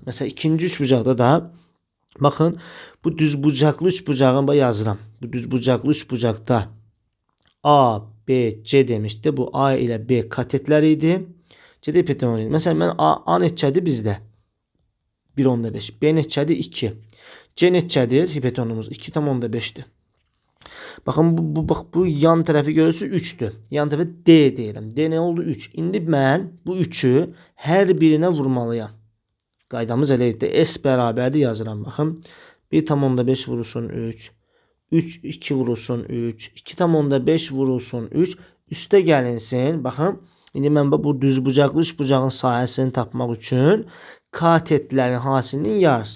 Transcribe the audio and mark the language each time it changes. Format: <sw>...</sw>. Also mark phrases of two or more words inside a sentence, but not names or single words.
<az>Mesela ikinci üç bucaqda da baxın, bu düz bucaqlı üç bucağını yazıram. Bu düz bucaqlı üç bucaqda A, B, C demişdi. Bu A ile B katetlər idi. C də hipotenuz idi. Mesela mən A neçədir bizdə? 1/5. B neçədir? 2. C neçədir? Hipotenuzumuz 2/5'dir.</az> <tr>Bakın bu yan tarafı görürsünüz 3'tür. Yan tarafı D diyelim. D ne oldu? 3.</tr> <az>İndi mən bu 3'ü hər birinə vurmalıyam. Qaydamız elə idi. S bərabərdir yazıram. Baxın. 1/5 vurulsun 3. 3, 2 vurulsun 3. 2/5 vurulsun 3. Üstə gəlinsin. Baxın. İndi mən bu düz bucaqlı üç bucağın sahəsini tapmaq üçün katetlərin hasilinin yarısı.</az>